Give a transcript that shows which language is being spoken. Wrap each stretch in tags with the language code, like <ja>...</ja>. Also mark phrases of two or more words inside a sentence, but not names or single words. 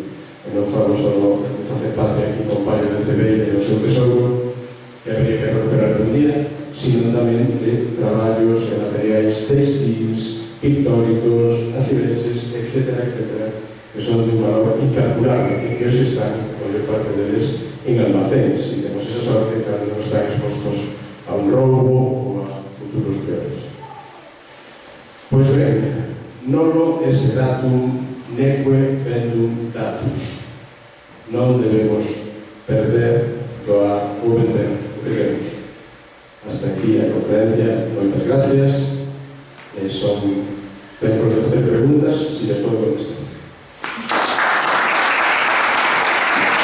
<gl>E non falo só de facer patria aquí con Palio de Cebeira e o seu tesouro, que habría que recuperar un día, sino tamén de traballos e materiais textiles, pictóricos, acibeses, etc., que son de un valor incalculable e que hoxe están, a maior parte deles, en almacéns, e temos esa sorte que non están expostos a un roubo ou a futuros peores. Pois ben,</gl> <la>nolo esse datum neque vendum datus.</la> <gl>Non debemos perder, doar ou vender o que temos. Hasta aquí a conferencia. Moitas gracias. Son tempos de facer preguntas, se les podo contestar.</gl>